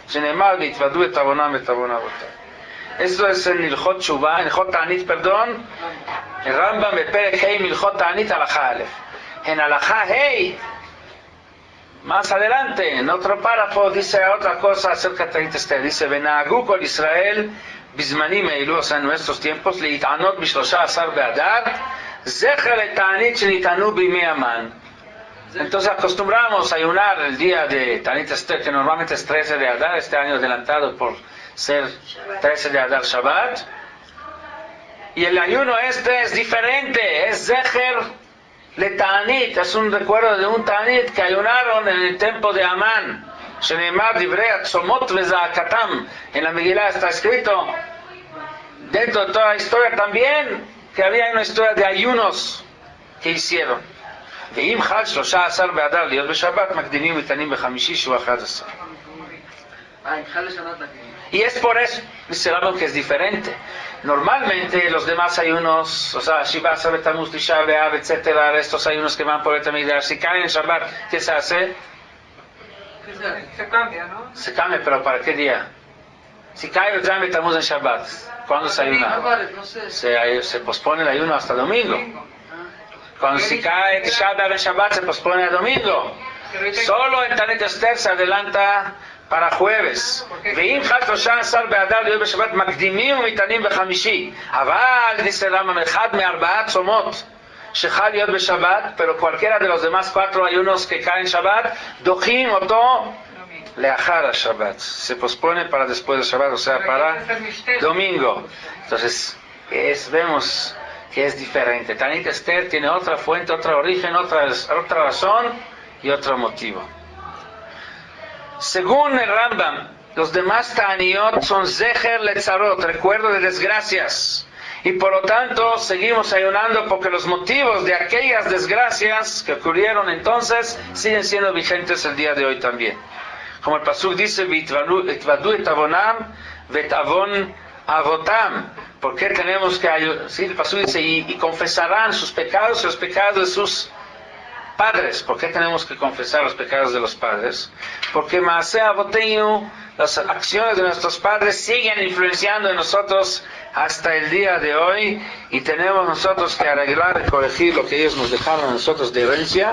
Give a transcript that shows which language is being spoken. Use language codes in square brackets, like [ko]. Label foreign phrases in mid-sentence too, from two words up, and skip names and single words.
[es] Esto es en [he] הלכות תשובה, [es] en [he] הלכות תענית, [es] perdón, en Rambam [he] פרק ה' הלכות תענית הלכה א. [es] En [he] הלכה ה, [es] más adelante, en otro párrafo, dice otra cosa acerca de Tanit Esther. Dice: [he] ונהגו כל ישראל בזמנים אלו, [es] o sea, en nuestros tiempos, [he] להתענות בשלושה עשר באדר זכר לתענית שהתענו בימי המן. [es] Entonces acostumbramos a ayunar el día de Tanit Esther, que normalmente es 13 de Adar, este año adelantado por ser 13 de Adar Shabbat. Y el ayuno este es diferente, es [he] זכר לתענית, [es] es un recuerdo de un Ta'anit que ayunaron en el tiempo de Amán. [he] שנאמר דברי הצומות וזעקתם. [es] En la Megilá está escrito, dentro de toda la historia también, que había una historia de ayunos que hicieron. [he] ואם חל 13 באדר להיות בשבת, מקדימים ותנים בחמישי שהוא 11. [es] Y es por eso, dice Rambam, que es diferente. Normalmente los demás ayunos, o sea, Shiva, Sabet, Tamuz, Tisha B'Av, etcétera, estos ayunos que van por el Tamigdash, si caen en Shabbat, ¿qué se hace? Se cambia, ¿no? Se cambia, pero ¿para qué día? Si cae el Sabet, Tamuz en Shabbat, ¿cuándo se ayuna? Se pospone el ayuno hasta domingo. Cuando si cae Tisha B'Av en Shabbat, se pospone el domingo. Solo en Tanit Esther se adelanta para jueves. [he] ואם חל 13 באדר להיות בשבת מקדימים ומתענים בחמישי. אבל dice Rambam, אחד מארבעה צומות שחל להיות בשבת, [es] pero cualquiera de los demás 4 ayunos que caen en Shabbat, [he] דוחים אותו לאחר השבת. [es] Se pospone para después de Shabbat, o sea, para domingo. Entonces, vemos que es diferente. Tanit Esther tiene otra fuente, otro origen, otra razón y otro motivo. Según el Rambam, los demás Ta'aniot son [he] זכר לצרות, [es] recuerdo de desgracias. Y por lo tanto, seguimos ayunando porque los motivos de aquellas desgracias que ocurrieron entonces siguen siendo vigentes el día de hoy también. Como el Pasuk dice, [he] והתודו את עונם ואת עון אבותם. [es] ¿Por qué tenemos que ayunar? Sí, el Pasuk dice, y confesarán sus pecados y los pecados de sus padres. ¿Por qué tenemos que confesar los pecados de los padres? Porque [he] מעשה אבותינו, [es] las acciones de nuestros padres siguen influenciando en nosotros hasta el día de hoy, y tenemos nosotros que arreglar y corregir lo que ellos nos dejaron a nosotros de herencia.